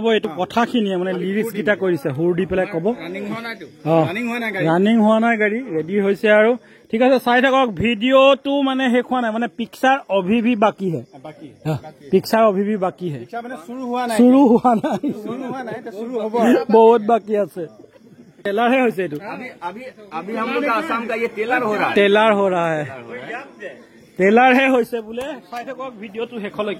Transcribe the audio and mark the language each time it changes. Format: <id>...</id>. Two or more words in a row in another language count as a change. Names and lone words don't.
<as>এইটো কথাখিনিয়ে মানে লিৰিক্স কেইটা কৰিছে, সুৰ দি পেলাই কব। ৰানিং হোৱা নাই, গাড়ী ৰেডি হৈছে আৰু। ঠিক আছে, চাই থাকক ভিডিঅ'টো। মানে শেষ হোৱা নাই, মানে</as> <hi>पिक्चर अभी भी बाकी है, पिक्चर अभी भी बाकी है,</hi> <as>চুৰু হোৱা নাই, বহুত বাকী আছে।</as> <hi>टेलर है वैसे तो अभी हम लोग का आसाम का ये टेलर हो रहा है, टेलर हो रहा है, टेलर है वैसे बोले।</hi> <as>চাই থাকক ভিডিঅ'টো শেষলৈকে।</as>